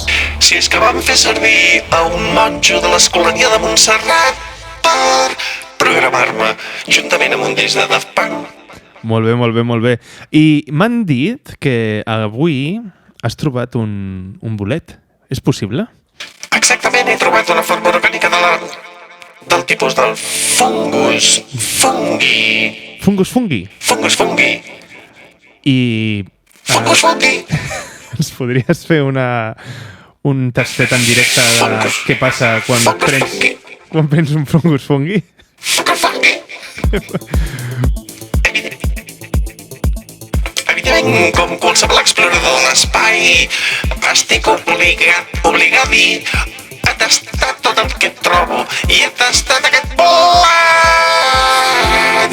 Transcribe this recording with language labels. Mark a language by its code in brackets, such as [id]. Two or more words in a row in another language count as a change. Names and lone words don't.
[ca] Si és que vam fer servir a un monjo de l'Escolania de Montserrat per programar-me juntament amb un disc de Daft Punk. Molt bé, molt bé, molt bé. I m'han dit que avui has trobat un bolet. És possible? Exactament, he trobat una forma orgànica del tipus del [la] fungus fungi. Fungus fungi. Fungus fungi. [ca] I [la] Fungus fungi. [ca] ens podries fer un tastet en directe de què passa quan prens un [la] fungus fungi? Fungus fungi. [ca] Evidentment, com qualsevol explorador de l'espai, estic obligat a tastar tot el que trobo i he tastat aquest bolet.